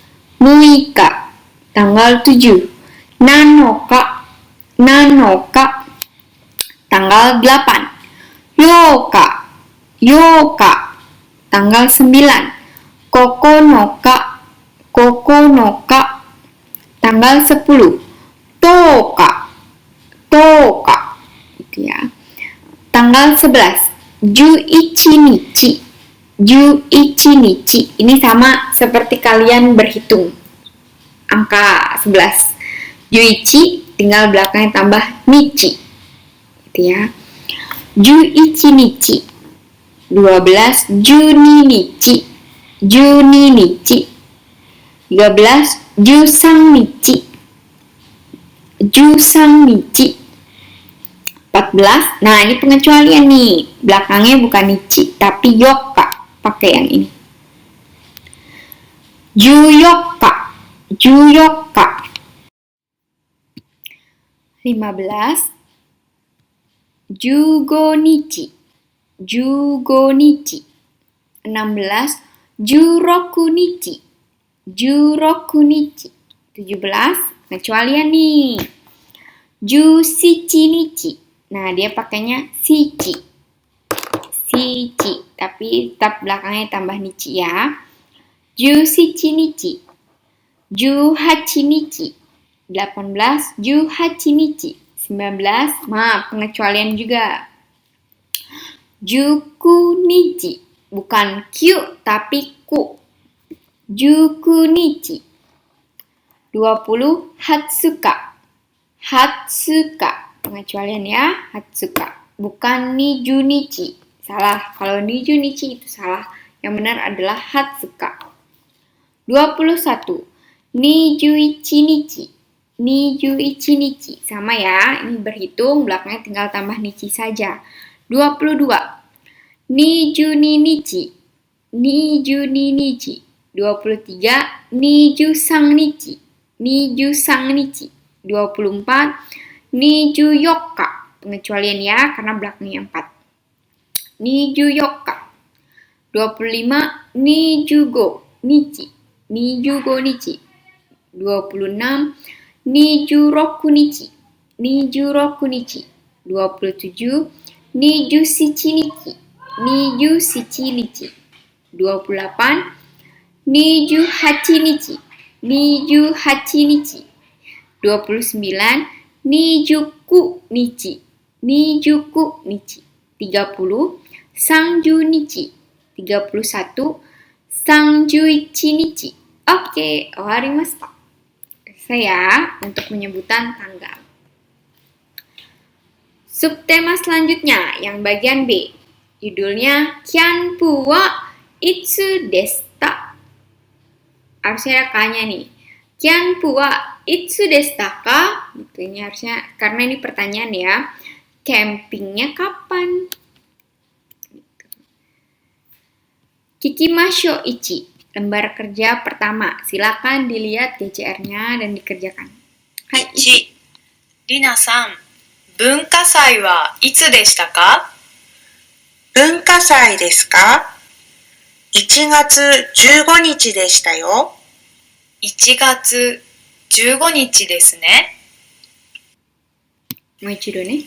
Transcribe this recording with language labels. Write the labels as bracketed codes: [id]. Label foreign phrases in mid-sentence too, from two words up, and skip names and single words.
[id] Tanggal 7 Nanoka. Tanggal 8 Yoka. Tanggal 9 Kokonoka. Tanggal 10 Toka gitu ya. [ja] Tanggal 11 十一日. [id] Ini sama seperti kalian berhitung angka 11. Juichi tinggal belakangnya tambah nichi gitu ya. [ja] 十一日。12 十二日. 13 十三日. 14. [id] Nah, ini pengecualian nih. Belakangnya bukan nichi tapi yoka. Pakai yang ini. Juyoka. [ja] 15 十五日. 15日。16。十六日. 十六日. 17. [id] Pengecualian nih. [ja] 十七日. [id] Nah, dia pakainya shichi. Shichi. Tapi tetap belakangnya tambah nichi ya. [ja] 十七日。十八日. 18. 十八日. 19. [id] Pengecualian juga. [ja] 十九日. [id] Bukan Q, tapi ku. [ja] 十九日. 20. 二十日。二十日. [id] Pengecualian ya. Hatsuka. Bukan [ja] 二十日. [id] Salah. Kalau [ja] 二十日 [id] itu salah. Yang benar adalah hatsuka. 21. [ja] 二十一日。二十一日. [id] Sama ya. Ini berhitung. Belakangnya tinggal tambah nichi saja. 22. [ja] 二十二日. 二十二日. 23. 二十三日。二十三日. 24. 二十四日. [id] Pengecualian ya, karena belakangnya 4. Nijuyokka. 25. [ja] 二十五日。二十五日. 26. 二十六日. 二十六日. 27. 二十七日。二十七日. 28. 二十八日. 二十八日. 29. 二十九日。二十九日. 30. 三十日. 31. 三十一日. [id] Oke, owarimashita. Saya untuk penyebutan tanggal. Subtema selanjutnya yang bagian B. [ja] Judulnya キャンプはいつですか? [id] Harusnya ada K-nya nih. [ja] キャンプはいつですか? [id] Ini harusnya karena ini pertanyaan ya. Campingnya kapan? [ja] 聞きましょう一. [id] Lembar kerja pertama. Silakan dilihat GCR-nya dan dikerjakan. Hai. 1. [ja] Rina-san, 文化祭はいつでしたか？文化祭ですか？ 1月15日でしたよ。 1月15日ですね。もう一度ね。